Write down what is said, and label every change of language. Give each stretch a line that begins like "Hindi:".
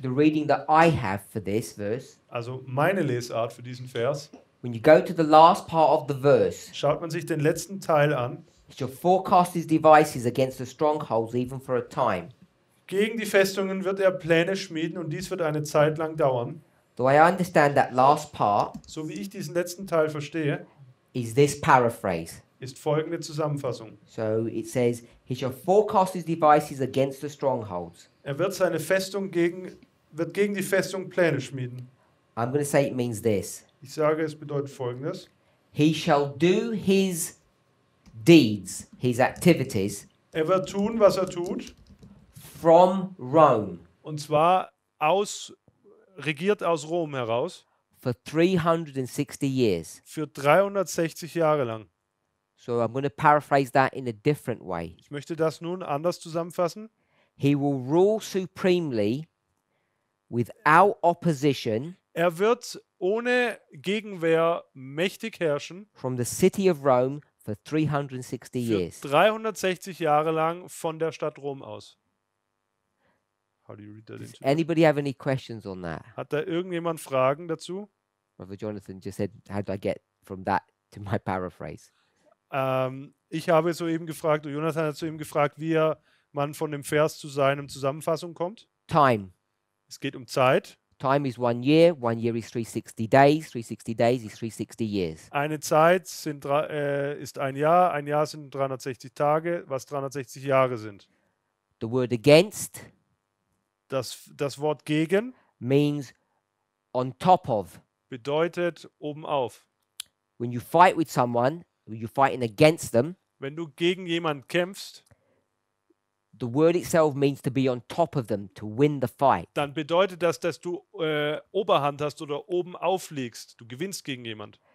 English: the reading that I have for this verse,
German: also meine Lesart für diesen Vers,
English: when you go to the last part of the verse,
German: schaut man sich den letzten Teil an.
English: he shall forecast his devices against the strongholds even for a time.
German: Gegen die Festungen wird er Pläne schmieden und dies wird eine Zeit lang dauern.
English: The way I understand that last part
German: So wie ich diesen letzten Teil verstehe,
English: is this paraphrase.
German: ist folgende Zusammenfassung.
English: So it says, he shall forecast his devices against the strongholds.
German: Er wird seine Festung gegen die Festung Pläne schmieden.
English: I'm going to say it means this.
German: Ich sage, es bedeutet folgendes.
English: He shall do his deeds, his activities,
German: Er wird tun, was er tut,
English: from Rome
German: und zwar regiert aus Rom heraus,
English: for 360 years.
German: für 360 Jahre lang.
English: So I'm going to paraphrase that in a different way.
German: Ich möchte das nun anders zusammenfassen.
English: He will rule supremely without opposition
German: Er wird ohne Gegenwehr mächtig herrschen,
English: from the city of Rome for 360
German: für
English: years.
German: 360 Jahre lang von der Stadt Rom aus.
English: How do you read that Does into anybody have any questions on that?
German: Hat da irgendjemand Fragen dazu?
English: Brother Jonathan just said, how do I get from that to my paraphrase?
German: Ich habe soeben gefragt, oder Jonathan hat soeben gefragt, man von dem Vers zu seinem Zusammenfassung kommt.
English: Time.
German: Es geht um Zeit.
English: Time is 1 year. 1 year is 360 days. 360 days is 360 years.
German: Eine Zeit ist ein Jahr sind 360 Tage, was 360 Jahre sind.
English: The word against
German: Das Wort gegen
English: means on top of.
German: bedeutet obenauf.
English: When you fight with someone, you're fighting against them.
German: Wenn du gegen jemanden kämpfst,
English: The word itself means to be on top of them, to win the fight.
German: dann bedeutet das, dass du Oberhand hast oder oben aufliegst. Du gewinnst gegen jemand.